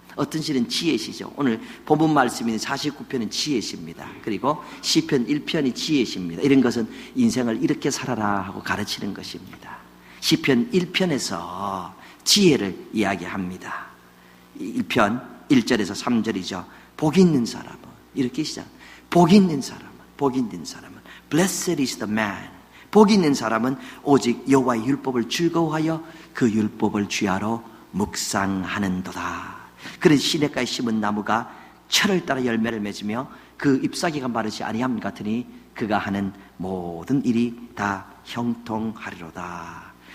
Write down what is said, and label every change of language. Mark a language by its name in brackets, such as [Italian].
[Korean] 어떤 시는 지혜시죠. 오늘 본문 말씀인 49편은 지혜시입니다. 그리고 시편 1편이 지혜시입니다. 이런 것은 인생을 이렇게 살아라 하고 가르치는 것입니다. 시편 1편에서 지혜를 이야기합니다. 1편 1절에서 3절이죠. 복이 있는 사람은, 이렇게 시작. 복이 있는 사람은 [English] Blessed is the man. [Korean] 복이 있는 사람은 오직 여호와의 율법을 즐거워하여 그 율법을 주야로 묵상하는도다. 그런 시냇가에 심은 나무가 철을 따라 열매를 맺으며 그 잎사귀가 마르지 아니함 같으니 그가 하는 모든 일이 다 형통하리로다.